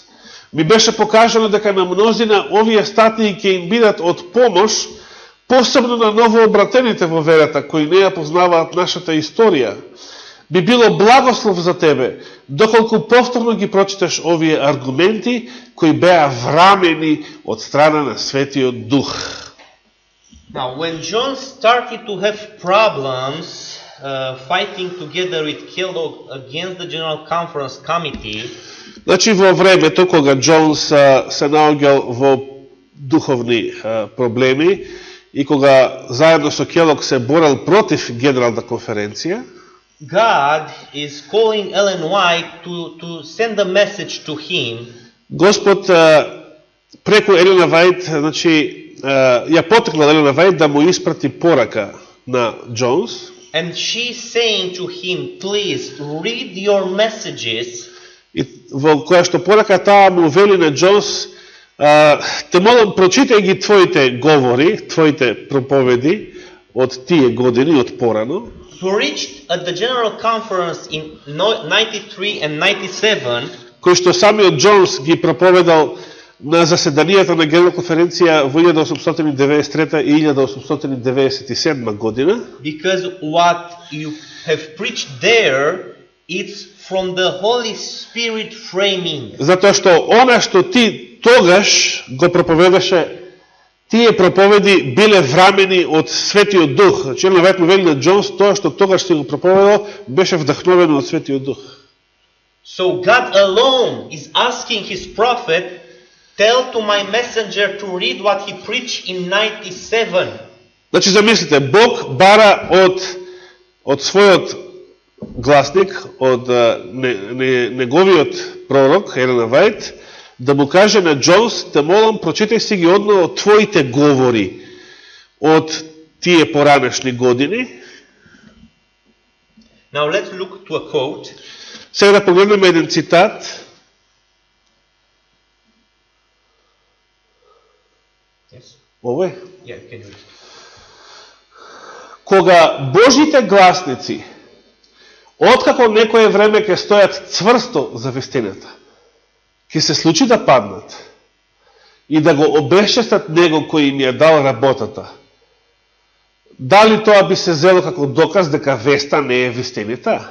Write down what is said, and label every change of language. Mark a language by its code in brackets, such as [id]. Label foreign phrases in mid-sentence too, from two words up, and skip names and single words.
[mk] Ми беше покажано дека на мнозина овие статии ќе им бидат од помош посебно на новообратените во верата, кои не ја познаваат нашата историја, би било благослов за тебе, доколку повторно ги прочиташ овие аргументи, кои беа врамени од страна на Светиот Дух. [en] Now, when John started to have problems fighting together with Kellogg against the General Conference Committee, [mk] Значи, во времето кога Джонс се наоѓал во духовни проблеми и кога заедно со Келог се борел против Генерална конференција, [en] God is calling Ellen White to send a message to him. [mk] Господ преку Елена Вајт, значи, ја потекнал Елена Вајт да му испрати порака на Джонс. [en] And she's saying to him, please read your messages. [mk] И во која што порака таа му вели на Джонс, те молам, прочитај ги твоите говори, твоите проповеди од тие години, од порано. [en] Preached at the General Conference in 93 and 97. [mk] Кој што самиот Джонс ги проповедал на заседанијата на Генерална конференција во 1893 и 1897 година. [en] Because what you have preached there, it's from the Holy Spirit framing. [mk] Затоа што она што ти тогаш го проповедаше, тие проповеди биле врамени од Светиот Дух. Значи, веројатно вели на Джонс, тоа што тогаш си го проповедал, беше вдахновено од Светиот Дух. [en] So God alone is asking his prophet, tell to my messenger to read what he preached in 97. [mk] Значи, замислите, Бог бара од својот гласник, од неговиот пророк, Елена Вајт, да му каже на Джонс, те молам, прочитај си ги одно од твоите говори од тие поранешни години. [en] Now let's look to a quote. [mk] Сега да погледнеме еден цитат. Yes. Овој. [en] Yeah, can you read? [mk] Кога Божите гласници, откако некое време ќе стојат цврсто за вистината, ќе се случи да паднат и да го обесчестат него кој им ја дал работата. Дали тоа би се зело како доказ дека веста не е вистината?